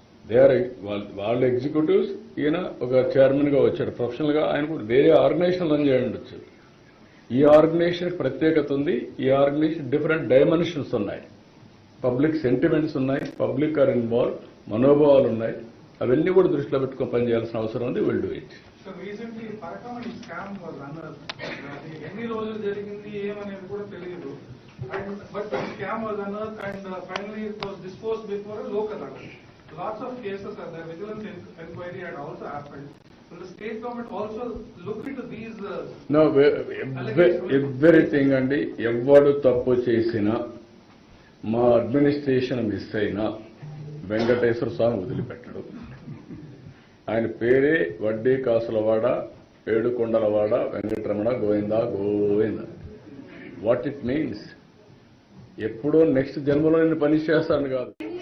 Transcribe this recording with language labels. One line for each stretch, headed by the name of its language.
English: they are
Telugu: వాళ్ళ executives. ఈయన ఒక చైర్మన్గా వచ్చాడు ప్రొఫెషనల్గా. ఆయన కూడా వేరే ఆర్గనైజేషన్ రన్ చేయండి ఉండొచ్చు. ఈ ఆర్గనైజేషన్ ప్రత్యేకత ఉంది. ఈ ఆర్గనైజేషన్ డిఫరెంట్ డైమెన్షన్స్ ఉన్నాయి, పబ్లిక్ సెంటిమెంట్స్ ఉన్నాయి,
English: public are involve,
Telugu: మనోభావాలు ఉన్నాయి. అవన్నీ కూడా దృష్టిలో పెట్టుకుని పనిచేయాల్సిన అవసరం ఉంది.
English: Will do it. So recently Parakamani scam was unearthed.
Telugu: ఎన్ని రోజులు జరిగింది ఏమనేది కూడా తెలియదు.
English: But the scam was unearthed and finally it was disposed before a local level. Lots of cases are there. Vigilance inquiry had also happened. Will the state government also look into these? No, everything అండి.
Telugu: ఎవడు తప్పు చేసినా, మా administration miss అయినా వెంకటేశ్వర స్వామి వదిలిపెట్టడు. ఆయన పేరే వడ్డీ కాసులవాడ, ఏడుకొండలవాడ, Venkataramana, Govinda Govinda.
English: what it means,
Telugu: ఎప్పుడో నెక్స్ట్ జన్మలో నేను పని చేస్తాను కాదు.